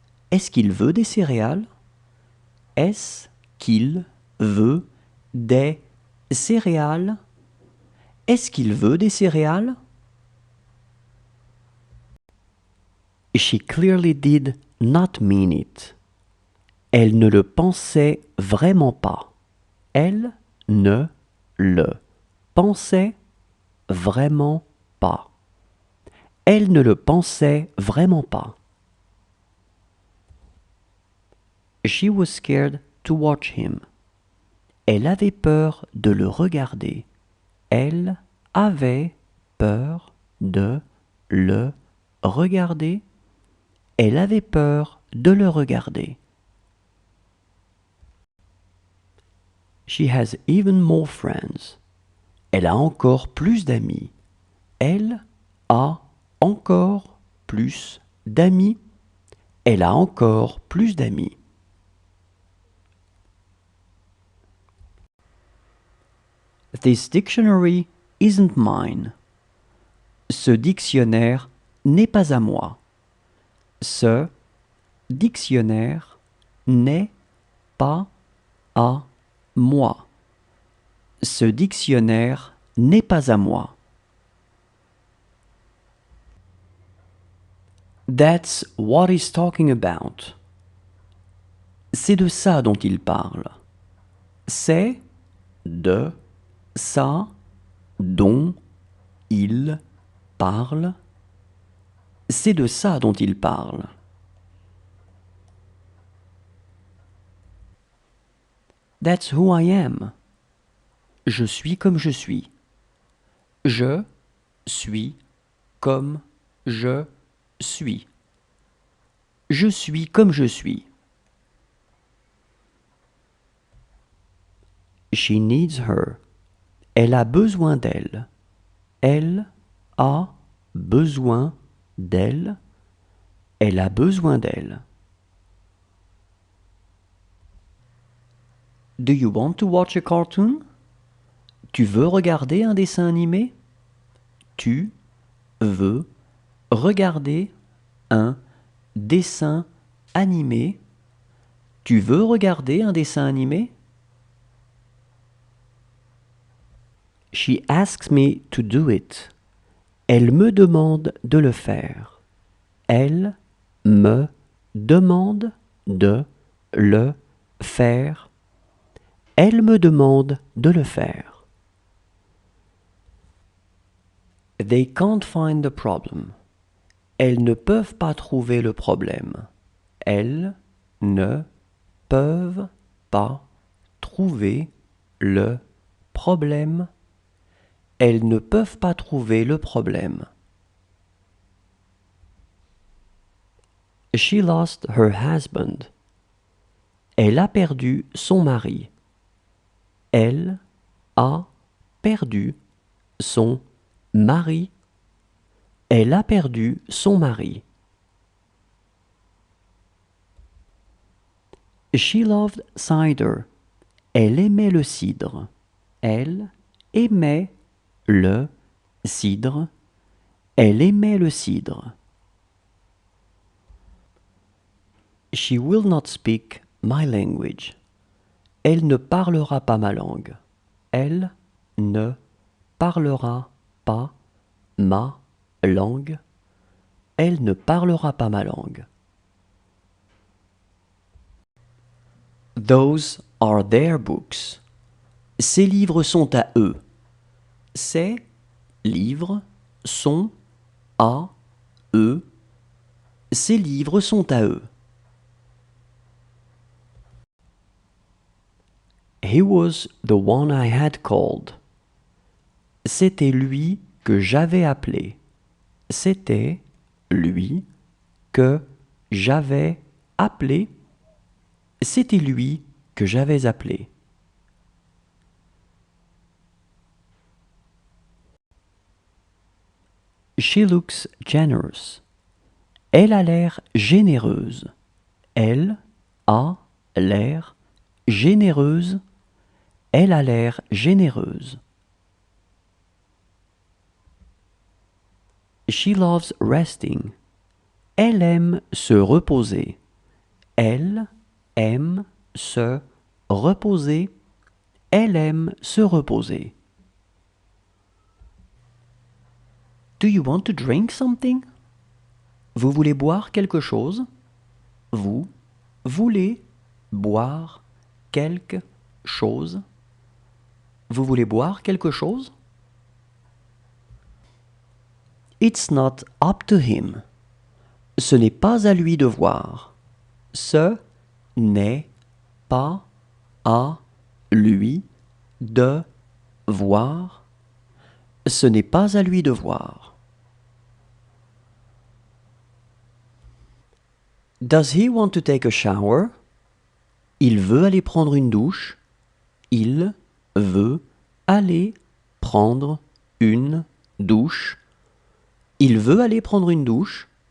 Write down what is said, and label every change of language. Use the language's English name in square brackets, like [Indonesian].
[French] Est-ce qu'il veut des céréales? Est-ce qu'il veut des céréales? Est-ce qu'il veut des céréales? [English] She clearly did not mean it. [French] Elle ne le pensait vraiment pas. Elle ne le pensait vraiment pas. Elle ne le pensait vraiment pas. [English] She was scared to watch him. [French] Elle avait peur de le regarder. Elle avait peur de le regarder. Elle avait peur de le regarder. [English] She has even more friends. [French] Elle a encore plus d'amis. Elle a encore plus d'amis. Elle a encore plus d'amis. [English] This dictionary isn't mine. [French] Ce dictionnaire n'est pas à moi. Ce dictionnaire n'est pas à moi. Ce dictionnaire n'est pas à moi. [English] That's what he's talking about. [French] C'est de ça dont il parle. C'est de ça dont il parle. C'est de ça dont il parle. [English] That's who I am. [French] Je suis comme je suis. Je suis comme je suis. Je suis comme je suis. [English] She needs her. [French] Elle a besoin d'elle. Elle a besoin d'elle. Elle a besoin d'elle. [English] Do you want to watch a cartoon? [French] Tu veux regarder un dessin animé? Tu veux regarder un dessin animé? Tu veux regarder un dessin animé? [English] She asks me to do it. [French] Elle me demande de le faire. Elle me demande de le faire. Elle me demande de le faire. [English] They can't find the problem. [French] Elles ne peuvent pas trouver le problème. Elles ne peuvent pas trouver le problème. Elles ne peuvent pas trouver le problème. [English] She lost her husband. [French] Elle a perdu son mari. Elle a perdu son mari. Elle a perdu son mari. [English] She loved cider. [French] Elle aimait le cidre. Elle aimait le cidre. Elle aimait le cidre. [English] She will not speak my language. [French] Elle ne parlera pas ma langue. Elle ne parlera pas ma langue. Elle ne parlera pas ma langue. [English] Those are their books. [French] Ces livres sont à eux. Ces livres sont à eux. Ces livres sont à eux. [English] He was the one I had called. [French] C'était lui que j'avais appelé. C'était lui que j'avais appelé. C'était lui que j'avais appelé. [English] She looks generous. [French] Elle a l'air généreuse. Elle a l'air généreuse. Elle a l'air généreuse. [English] She loves resting. [French] Elle aime se reposer. Elle aime se reposer. Elle aime se reposer. [English] Do you want to drink something? [French] Vous voulez boire quelque chose? Vous voulez boire quelque chose? Vous voulez boire quelque chose? [English] It's not up to him. [French] Ce n'est pas à lui de voir. Ce n'est pas à lui de voir. Ce n'est pas à lui de voir. [English] Does he want to take a shower? [French] Il veut aller prendre une douche. Il veut aller prendre une douche. Il veut aller prendre une douche.